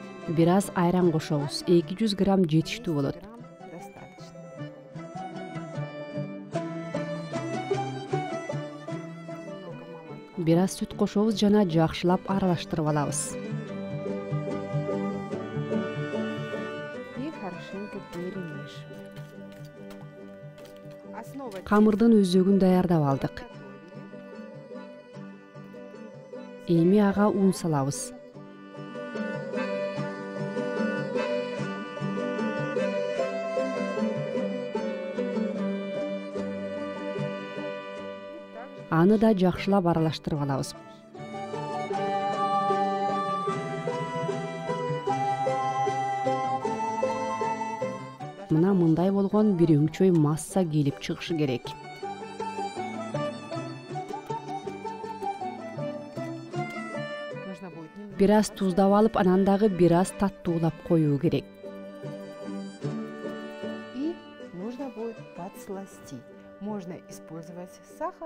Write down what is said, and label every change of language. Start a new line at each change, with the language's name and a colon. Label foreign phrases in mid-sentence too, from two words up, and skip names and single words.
Kyrgyz: Бир аз айран кошобуз. 200 грамм жетиштүү болот.
Russian: Достаточно. Немного молока.
Kyrgyz: Бир аз сүт кошобуз жана жакшылап аралаштырып алабыз.
Russian: И хорошенько перемешиваем. Основа
Kyrgyz: Камырдын өзөгүн даярдап алдык. Эми ага ун салабыз. Аны да жакшылап аралаштырып алабыз. Мына мындай болгон бир өңчөй масса келип чыгышы керек.
Russian: нужно будет немного.
Kyrgyz: Бир аз туздап алып, анан дагы бир аз таттуулап коюу керек.
Russian: И нужно будет подсластить. Можно использовать сахар.